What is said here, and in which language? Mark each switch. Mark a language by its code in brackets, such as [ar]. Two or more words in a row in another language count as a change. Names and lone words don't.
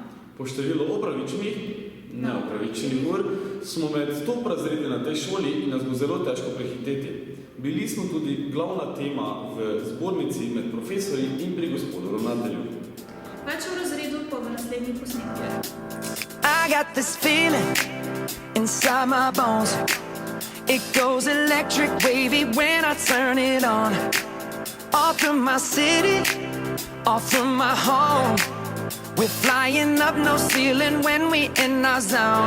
[sl] Po številu opravičenih, neopravičenih ur smo med top razredi na tej šoli in nas bo zelo težko prehiteti. Bili smo tudi glavna tema v zbornici med profesorji in pri gospodu ravnatelju. Več v razredu pa v naslednjih posnetkih. [en] I got this feeling inside my bones. It goes electric wavy when I turn it on. Off from my city, off from my home. We're flying up no ceiling when we in our zone.